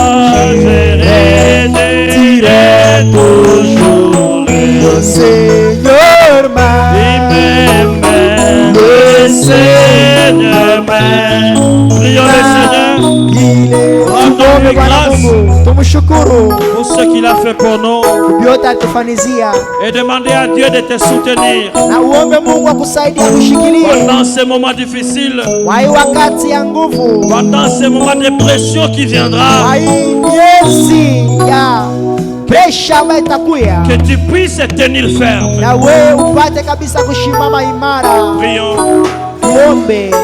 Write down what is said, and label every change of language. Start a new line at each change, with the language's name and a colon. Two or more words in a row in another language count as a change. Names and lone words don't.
French: Je dirai toujours, le Seigneur m'aime, le Seigneur m'aime. Prions le Seigneur. Il est Rendons-lui grâce
Swahili: tumshukuru
French: pour ce qu'il a fait pour nous.
Swahili: vyote alitufanyizia,
French: Et demander à Dieu de te soutenir
Swahili: na uombe Mungu akusaidia kushikilie
French: pendant ces moments difficiles,
Swahili: kwa hii wakati ya nguvu,
French: pendant ces moments de pression qui
Swahili: kwa
French: viendra,
Swahili: hii miezi ya presha ambayo itakuya,
French: que tu puisses tenir ferme.
Swahili: na wewe upate kabisa kushimama imara.
French: Prions.
Swahili: Tuombe.